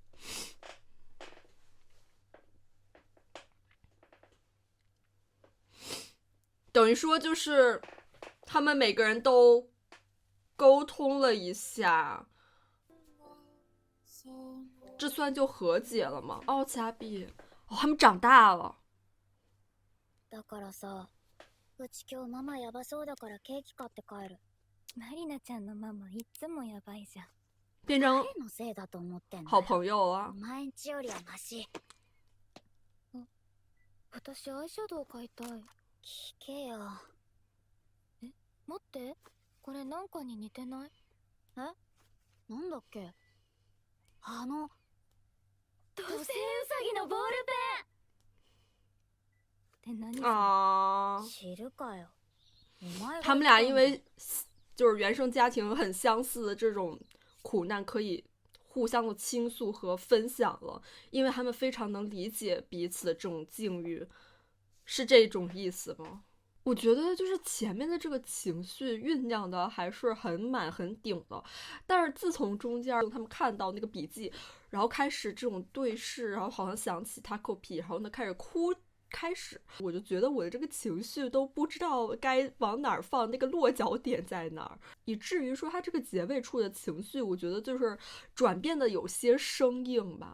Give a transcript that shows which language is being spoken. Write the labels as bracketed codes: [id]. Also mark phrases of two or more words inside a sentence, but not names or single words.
[zh] 等于说就是他们每个人都沟通了一下，这算就和解了吗？哦，加币，哦，他们长大了。 [ja] だからさ、うち今日ママやばそうだからケーキ買って帰る。マリナちゃんのママいつもやばいじゃん。 [zh] 变成 [ja] 誰のせいだと思ってんのよ。 [zh] 好朋友 [ja] お啊。前んちよりはマシ。私アイシャドウ買いたい。聞けよ。待って、これなんかに似てない？なんだっけ？土星ウサギのボールペンって何啊，知るかよ。 [zh] 他们俩因为就是原生家庭很相似的这种苦难，可以互相的倾诉和分享了，因为他们非常能理解彼此的这种境遇，是这种意思吗？我觉得就是前面的这个情绪酝酿的还是很满很顶的，但是自从中间他们看到那个笔记，然后开始这种对视，然后好像想起 Takopi， 然后呢开始哭，开始我就觉得我的这个情绪都不知道该往哪儿放，那个落脚点在哪儿，以至于说他这个结尾处的情绪，我觉得就是转变的有些生硬吧。